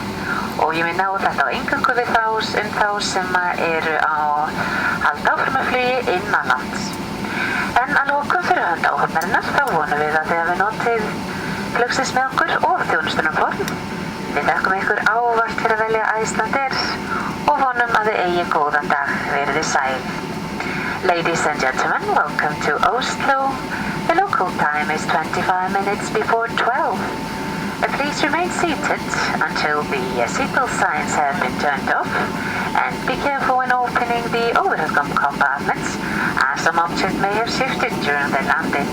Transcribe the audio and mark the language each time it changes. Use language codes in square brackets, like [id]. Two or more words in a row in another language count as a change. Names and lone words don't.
[is] Og ég minna á þetta á eingöngu við þá sem eru á halda áfram með flugi innanlands. En að lokum fyrir hönd áhafnarinnar þá vonum við að þið hafi notið flugsins með okkur og þjónustunum form. Við þakkum ykkur ávallt fyrir að velja Icelandair og vonum að þið eigi góðan dag, verið þið sæl. [en] Ladies and gentlemen, welcome to Oslo. The local time is 25 minutes before 12. Please remain seated until the seatbelt signs have been turned off and be careful when opening the overhead compartments as some object may have shifted during the landing.